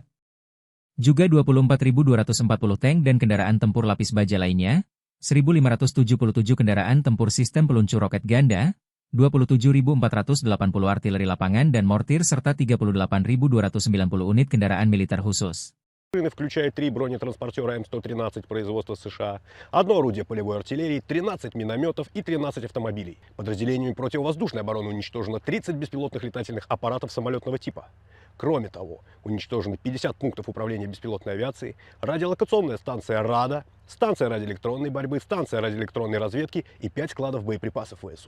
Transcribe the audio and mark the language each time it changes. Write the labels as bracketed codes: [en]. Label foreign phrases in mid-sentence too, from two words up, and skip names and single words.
[id] Juga 24.240 tank dan kendaraan tempur lapis baja lainnya, 1.577 kendaraan tempur sistem peluncur roket ganda, 27.480 artileri lapangan dan mortir serta 38.290 unit kendaraan militer khusus. [ru] Включает 3 бронетранспортера М113 производства США, 1 орудие полевой артиллерии, 13 минометов и 13 автомобилей. Подразделениями противовоздушной обороны уничтожено 30 беспилотных летательных аппаратов самолетного типа. Кроме того, уничтожены 50 пунктов управления беспилотной авиацией, радиолокационная станция РАДА, станция радиоэлектронной борьбы, станция радиоэлектронной разведки и 5 складов боеприпасов ВСУ.